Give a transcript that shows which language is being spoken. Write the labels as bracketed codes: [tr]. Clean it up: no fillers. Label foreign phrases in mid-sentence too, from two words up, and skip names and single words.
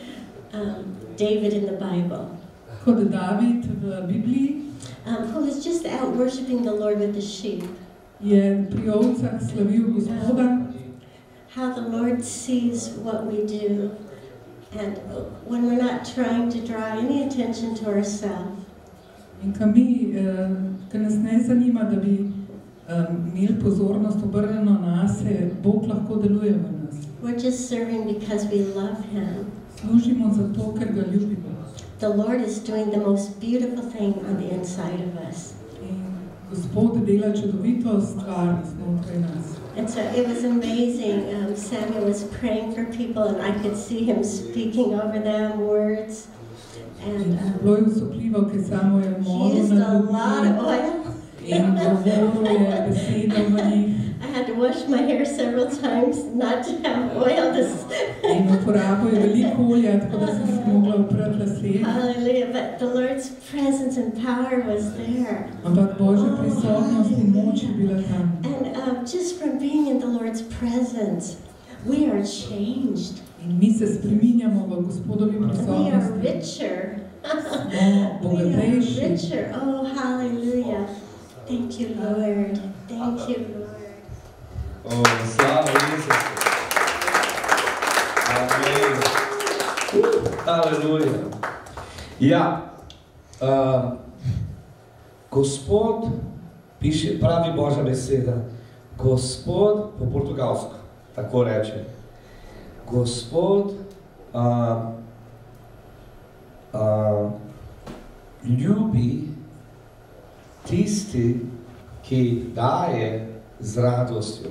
[en] David in the Bible. [sl] Kot David v Bibliji. [en] Who was just out worshiping the Lord with the sheep. [sl] Je pri ovcah slavil Gospoda. [en] How the Lord sees what we do, and when we're not trying to draw any attention to ourselves. [sl] In ko nas ne zanima, da bi imeli pozornost obrnjeno nase, Bog lahko deluje v nas. [en] We're just serving because we love Him. [sl] Služimo zato, ker ga ljubimo. [en] The Lord is doing the most beautiful thing on the inside of us. [sl] In Gospod dela čudovito stvar znotraj nas. [en] And so it was amazing. Samuel was praying for people, and I could see him speaking over them words. And [sl] bilo je osupljivo, ker Samuel molil nad ljudmi in govoril je besedo v njih. [en] I had to wash my hair several times not to have oil. [sl] In uporabil je veliko olja, tako da sem si mogla oprati lase. [en] Hallelujah, but the Lord's presence and power was there. [sl] Ampak Božja prisotnost in moč je bila tam. [en] And just from being in the Lord's presence, we are changed. [sl] In mi se spreminjamo v Gospodovi prisotnosti. [en] We are richer. [sl] Smo bogatejši. [en] We are richer. Oh, hallelujah. Thank you, Lord. Thank you, Lord. [sl] Slava Isusu. Amen. Aleluja. Ja, Gospod, pravi Božja beseda, Gospod, po portugalsko, tako reče, Gospod ljubi tisti, ki daje z radostjo.